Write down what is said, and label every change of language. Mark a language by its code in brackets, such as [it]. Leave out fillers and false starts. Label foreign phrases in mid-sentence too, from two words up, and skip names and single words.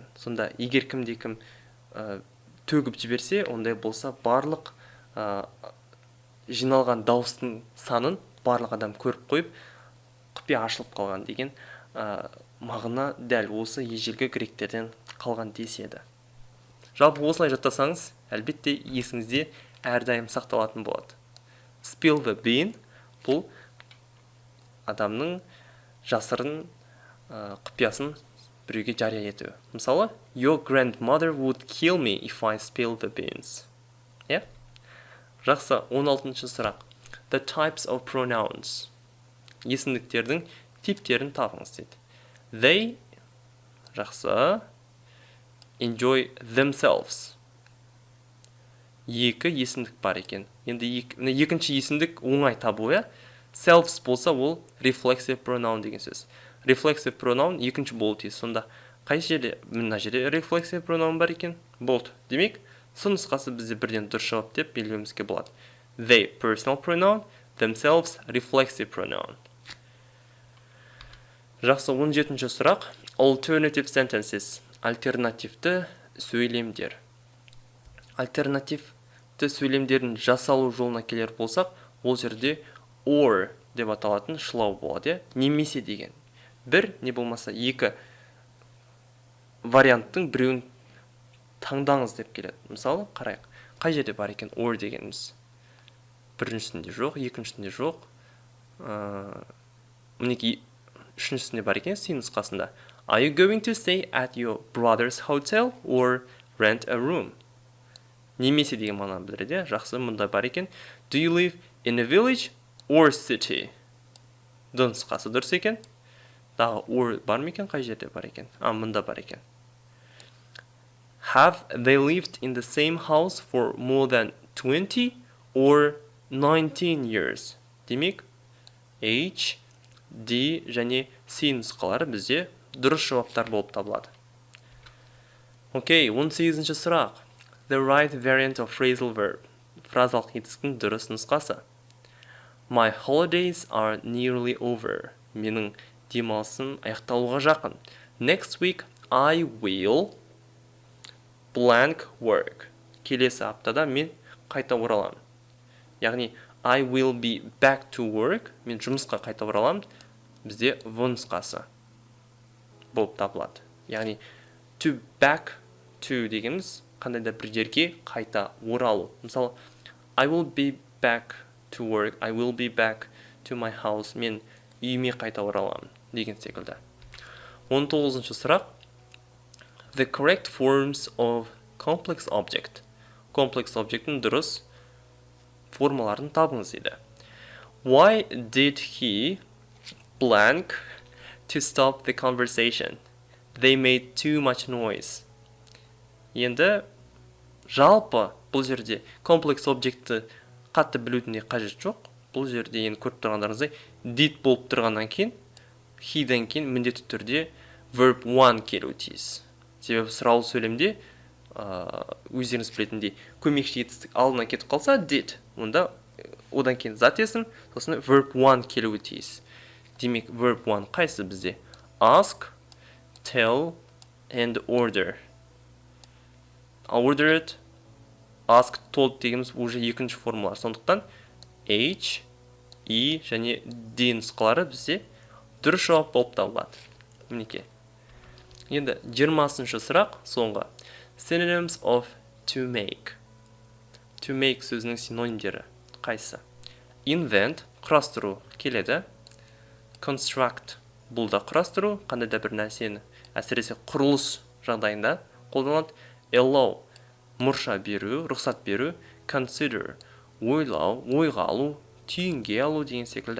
[kk] Сонда егер кімде-кім төгіп жіберсе, ондай болса барлық жиналған дауыстың санын барлық адам көріп қойып, құпия ашылып қалған деген мағына дәл осы ежелгі гректерден қалған деседі. Жалпы осылай жаттасаңыз, әлбетте есіңізде әрдайым сақталатын болады. [en] Spill the bean [kk] бұл адамның жасырын құпиясын біреуге жария ету. Мысалы, [en] Your grandmother would kill me if I spill the beans. [kk] Жақсы, 16-ші сұрақ. [en] The types of pronouns. [kk] Есімдіктердің типтерін табыңыз дейді. [en] They, жақсы, enjoy themselves. [kk] Екі есімдік бар екен. Енді екінші есімдік оңай табу, Selves болса ол [en] reflexive pronoun [kk] деген сөз. [en] Reflexive pronoun [kk] екінші болу тиіс. Сонда қай жерде, мына жерде [en] reflexive pronoun [kk] бар екен? Болды. Демек, с нұсқасы бізде бірден дұрыс жауап деп белгілеуімізге болады. [en] They personal pronoun, themselves reflexive pronoun. [kk] Жақсы, 17-ші сұрақ. [en] Alternative sentences. [kk] Альтернативті сөйлемдер. Альтернативті сөйлемдердің жасалу жолына келер болсақ, ол жерде or деп аталатын шылау болады, немесе деген. Бір, не болмаса екі варианттың біреуін таңдаңыз деп келеді. Мысалы, қарайық. Қай жерде бар екен or дегеніміз? Біріншісінде жоқ, екіншісінде жоқ. Мінеки үшіншісінде бар екен, C нұсқасында. [en] Are you going to stay at your brother's hotel or rent a room? [kk] Немесе деген мағынаны білдіреді. Жақсы, мұнда бар екен. [en] Do you live in a village or city? [kk] Д нұсқасы дұрыс екен. дағы or бар ма екен, қай жерде бар екен? Мында бар екен. [en] Have they lived in the same house for more than 20 or 19 years? [kk] Демек, H, D және C нұсқалары бізде дұрыс жауаптар болып табылады. Окей, 18-ші сұрақ. [en] The right variant of phrasal verb. [kk] Фразалық етістіктің дұрыс нұсқасы. [en] My holidays are nearly over. [kk] Менің демалысым аяқталуға жақын. [en] Next week I will blank work. [kk] Келесі аптада мен қайта ораламын. [en] Яғни I will be back to work. [kk] Мен жұмысқа қайта ораламын. Бізде в нұсқасы болып табылады. Яғни [en] to back to [kk] дегеніміз қандай да бір жерге қайта оралу. Мысалы, [en] I will be back to work. I will be back to my house. [kk] Мен үйіме қайта ораламын деген секілді. 19-ші сұрақ. [en] The correct forms of complex object. Complex object'ің [kk] дұрыс формаларын табыңыз дейді. [en] Why did he blank to stop the conversation? They made too much noise. [kk] Енді жалпы бұл жерде комплекс объектті қатты білудің қажет жоқ. Бұл жерде енді көріп тұрғандарыңыздай did болып тұрғаннан кейін, he-ден кейін міндетті түрде [en] verb one [kk] келуі тиіс. Себебі сұраулы сөйлемде өздеріңіз білетіндей көмекші етістік алдынан кетіп қалса did, онда одан кейін зат есім, сосын [en] verb one [kk] келуі тиіс. Демек [en] verb one [kk] қайсы бізде? [en] Ask, tell and order. Ordered, ask, told [kk] дегеніміз уже екінші формулар. Сондықтан H, E және D нұсқалары бізде дұрыс жауап болып табылады. Мінеке. Енді 20-ші сұрақ соңғы. [en] Synonyms of to make. To make [kk] сөзінің синонимдері қайсы? Invent, құрастыру келеді. Construct, бұл да құрастыру, қандай да бір нәрсені, әсіресе құрылыс жағдайында қолданылады. Allow, мұрша беру, рұқсат беру. Consider, ойлау, ойға алу, түйінге алу деген секілді.